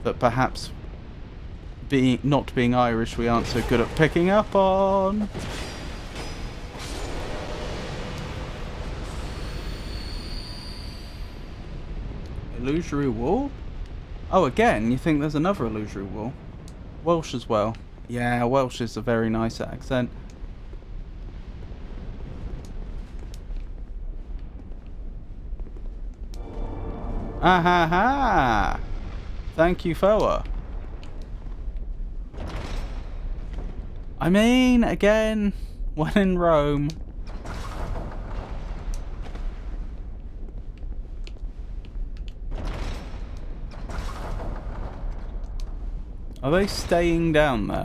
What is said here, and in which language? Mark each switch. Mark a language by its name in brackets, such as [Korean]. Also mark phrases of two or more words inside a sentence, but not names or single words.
[English] that perhaps not being Irish we aren't so good at picking up on. Illusory wall? Oh, again, you think there's another illusory wall? Welsh as well. Yeah, Welsh is a very nice accent. Ah ha ha! Thank you, Foa. I mean, again, when in Rome. Are they staying down there?